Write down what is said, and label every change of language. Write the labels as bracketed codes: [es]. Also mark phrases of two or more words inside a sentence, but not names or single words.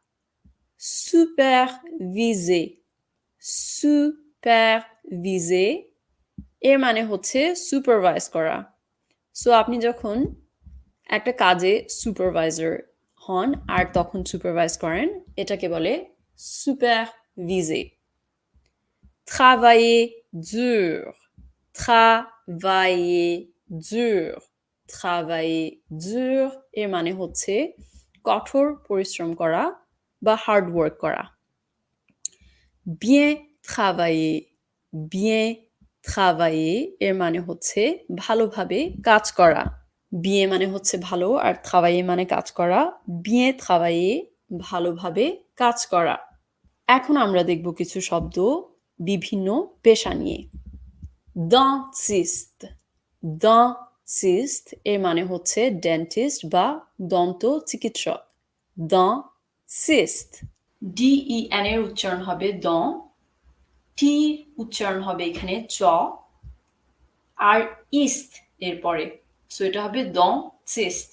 [fr] superviser, superviser [bn] এর মানে হচ্ছে সুপারভাইজ করা। সো আপনি যখন একটা কাজে সুপারভাইজার হন আর তখন সুপারভাইজ করেন এটাকে বলে superviser. [fr] Travailler dur, travailler dur, travailler dur [bn] এর মানে হচ্ছে কঠোর পরিশ্রম করা বা [en] hard work [bn] করা। [fr] bien travailler, bien travailler [bn] এর মানে হচ্ছে ভালোভাবে কাজ করা। bien মানে হচ্ছে ভালো আর travailler মানে কাজ করা। [fr] bien travailler [bn] ভালোভাবে কাজ করা। এখন আমরা দেখব কিছু শব্দ বিভিন্ন পেশা নিয়ে। [fr] dentiste, dentiste [bn] এর মানে হচ্ছে ডেন্টিস্ট বা দন্ত চিকিৎসক। dentiste, DEN এর উচ্চারণ হবে দন, টি উচ্চারণ হবে এখানে চ আর ইস্ট এর পরে, সো এটা হবে dentiste.